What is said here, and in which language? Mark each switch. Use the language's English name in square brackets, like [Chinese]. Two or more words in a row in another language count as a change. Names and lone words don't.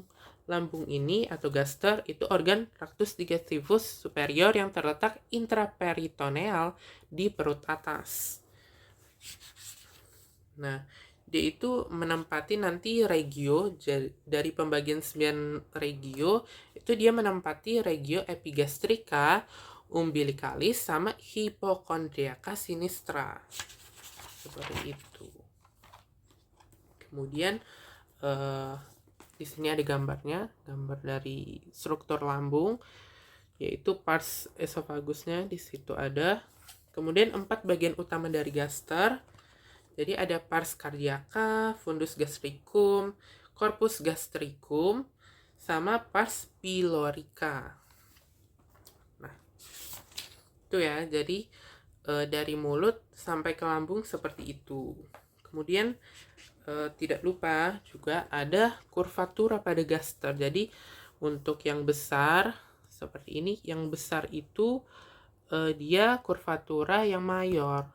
[Indonesian] Lambung ini atau gaster itu organ [Latin] tractus digestivus superior [Indonesian] yang terletak intraperitoneal di perut atas. Nah, dia itu menempati nanti regio, dari pembagian 9 regio itu dia menempati regio epigastrika, umbilicalis, sama [Latin] hypochondriaca sinistra. [Indonesian] Seperti itu. Kemudian di sini ada gambarnya, gambar dari struktur lambung, yaitu pars esophagusnya di situ ada. Kemudian 4 bagian utama dari gaster. Jadi ada [Latin] pars cardiaca, fundus gastricum, corpus gastricum, [Indonesian] sama [Latin] pars pylorica. [Indonesian] Nah, itu ya. Jadi dari mulut sampai ke lambung seperti itu. Kemudian tidak lupa juga ada kurvatura pada gaster. Jadi untuk yang besar seperti ini, yang besar itu dia kurvatura yang mayor.